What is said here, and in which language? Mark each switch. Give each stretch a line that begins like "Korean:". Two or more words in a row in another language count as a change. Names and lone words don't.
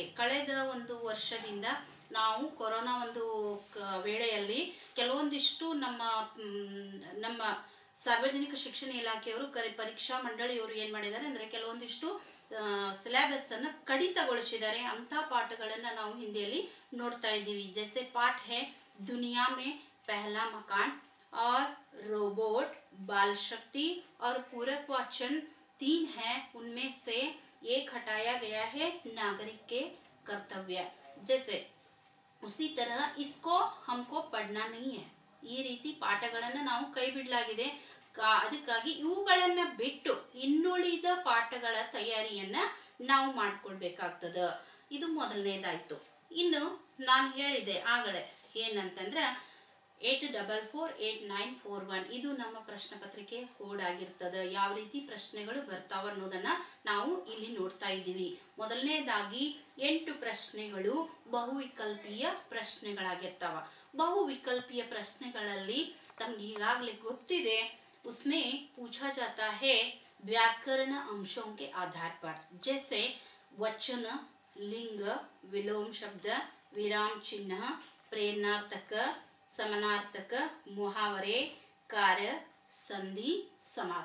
Kannada: ಕಳೆದ ಒಂದು ವರ್ಷದಿಂದ ನಾವು ಕೊರೋನಾ ಒಂದು ವೇಳೆಯಲ್ಲಿ ಕೆಲವೊಂದಿಷ್ಟು ನಮ್ಮ ಸಾರ್ವಜನಿಕ ಶಿಕ್ಷಣ ಇಲಾಖೆಯವರು ಪರೀಕ್ಷಾ ಮಂಡಳಿಯವರು ಏನ್ ಮಾಡಿದ್ದಾರೆ ಅಂದ್ರೆ ಕೆಲವೊಂದಿಷ್ಟು ಸಿಲೆಬಸ್ ಅನ್ನ ಕಡಿತಗೊಳಿಸಿದ್ದಾರೆ. ಅಂತ ಪಾಠಗಳನ್ನ ನಾವು ಹಿಂದಿಯಲ್ಲಿ ನೋಡ್ತಾ ಇದ್ದೀವಿ.
Hindi: जैसे पाठ है दुनिया में पहला मकान और रोबोट, बाल शक्ति और पूरक वाचन 3 हैं. उनमें से एक हटाया गया है नागरिक के कर्तव्य. जैसे उसी तरह इसको हमको पढ़ना नहीं है.
Kannada: ಈ ರೀತಿ ಪಾಠಗಳನ್ನ ನಾವು ಕೈ ಬಿಡಲಾಗಿದೆ. ಅದಕ್ಕಾಗಿ ಇವುಗಳನ್ನ ಬಿಟ್ಟು ಇನ್ನುಳಿದ ಪಾಠಗಳ ತಯಾರಿಯನ್ನ ನಾವು ಮಾಡ್ಕೊಳ್ಬೇಕಾಗ್ತದ. ಇದು ಮೊದಲನೇದಾಯ್ತು. ಇನ್ನು ನಾನು ಹೇಳಿದೆ ಆಗಲೇ ಏನಂತಂದ್ರೆ 844891 ಇದು ನಮ್ಮ ಪ್ರಶ್ನೆ ಪತ್ರಿಕೆ ಕೋಡ್ ಆಗಿರ್ತದೆ. ಯಾವ ರೀತಿ ಪ್ರಶ್ನೆಗಳು ಬರ್ತಾವ ಅನ್ನೋದನ್ನ ನಾವು ಇಲ್ಲಿ ನೋಡ್ತಾ ಇದ್ದೀವಿ. ಮೊದಲನೇದಾಗಿ 8 ಪ್ರಶ್ನೆಗಳು ಬಹುವಿಕಲ್ಪೀಯ ಪ್ರಶ್ನೆಗಳಾಗಿರ್ತಾವ. ಬಹುವಿಕಲ್ಪೀಯ ಪ್ರಶ್ನೆಗಳಲ್ಲಿ तमगे ಈಗಾಗಲೇ ಗೊತ್ತಿದೆ.
Hindi: उसमें पूछा जाता है व्याकरण अंशों के आधार पर, जैसे वचन, लिंग, विलोम शब्द, विराम चिन्ह, प्रेरणार्थक, समानार्थक, मुहावरे, कार्य, संधि, समास.